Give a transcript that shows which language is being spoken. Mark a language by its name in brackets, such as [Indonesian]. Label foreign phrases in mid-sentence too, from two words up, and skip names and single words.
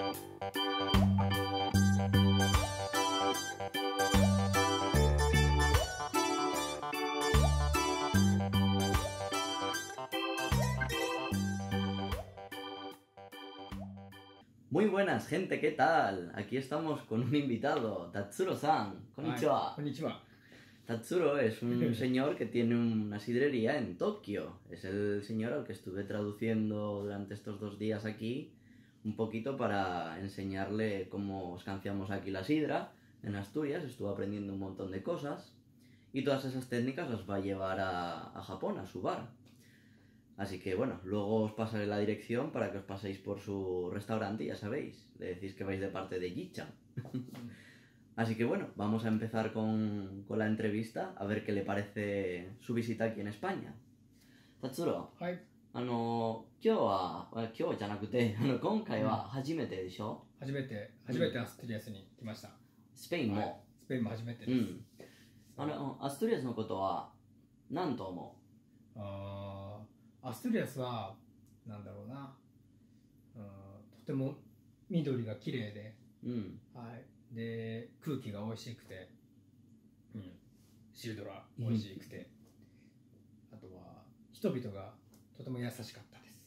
[Spanish] Muy buenas, gente, ¿qué tal? Aquí estamos con un invitado, Tatsuro-san. Konnichiwa. Konnichiwa. Tatsuro es un señor que tiene una sidrería en Tokio. Es el señor al que estuve traduciendo durante estos 2 días aquí un poquito para enseñarle cómo escanciamos aquí la sidra en Asturias. Estuvo aprendiendo un montón de cosas y todas esas técnicas las va a llevar a Japón, a su bar. Así que bueno, luego os pasaré la dirección para que os paséis por su restaurante y ya sabéis, le decís que vais de parte de Ji-chan. Así que bueno, vamos a empezar con la entrevista, a ver qué le parece su visita aquí en España. Tatsuro, [Japanese] はい。今日じゃなくて、今回は初めてでしょ？初めてアストゥリアスに来ました。スペインも。はい、スペインも初めてです。アストゥリアスのことは何と思う？アストゥリアスはなんだろうな、とても緑が綺麗で、はい、で空気が美味しくて、シルドラ美味しくて、あとは人々がとても優しかったです。